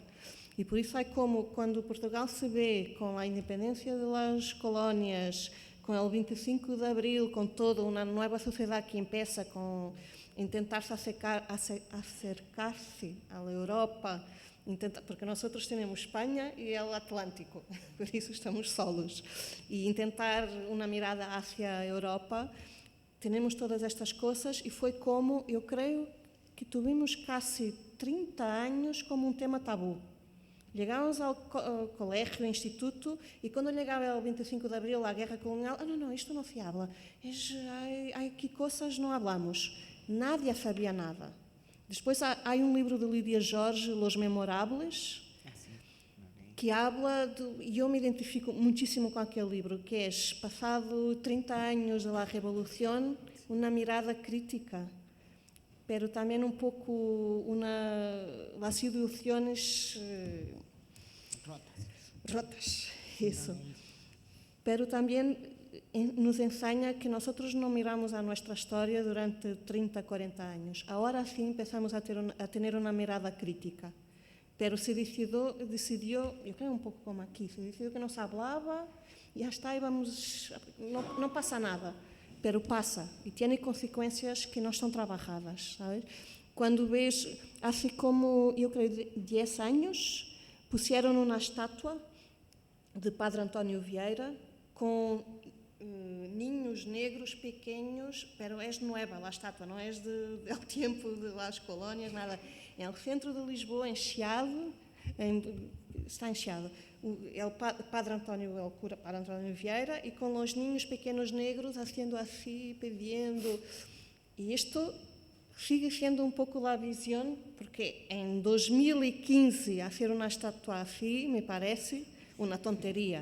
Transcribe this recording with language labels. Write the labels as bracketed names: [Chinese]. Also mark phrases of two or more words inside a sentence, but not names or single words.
[Spanish] Y por eso hay como, cuando Portugal se ve con la independencia de las colonias, con el 25 de abril, con toda una nueva sociedad que empieza con intentarse acercarse a la Europa, porque nosotros tenemos España y el Atlántico, por eso estamos solos. Y intentar una mirada hacia Europa, tenemos todas estas cosas y fue como, yo creo, que tuvimos casi 30 años como un tema tabú. Llegábamos ao colegio, [Portuguese] ao instituto, e quando chegava o 25 de abril, a guerra colonial, não, isto não se habla. [Spanish] Hay que [Portuguese] coisas não [Spanish] hablamos. Nadie sabia nada. [Portuguese] Depois há um livro de Lídia Jorge, Los Memorables, que habla, e eu me identifico muitíssimo com aquele livro, que é, passado 30 anos da Revolução, uma mirada crítica, [Spanish] pero también un poco las ilusiones rotas, eso. Pero también nos enseña que nosotros no miramos a nuestra historia durante 30, 40 años. Ahora sí empezamos a tener una mirada crítica. Pero se decidió, yo creo un poco como aquí, se decidió que nos hablaba y ya está, y vamos, no pasa nada. Pero pasa [Portuguese] e tem consequências que não estão trabalhadas, sabes? Quando ves, assim como, eu creio, 10 anos, puseram uma estátua de Padre António Vieira com niños negros pequenos, pero é nova a estátua, não é do tempo de las colónias, nada. É no centro de Lisboa, encheado, está encheado. [Spanish] El Padre António, el cura Padre António Vieira, y con los niños pequeños negros haciendo así, pidiendo. Y esto sigue siendo un poco la visión, porque en 2015 hacer una estatua así me parece una tontería.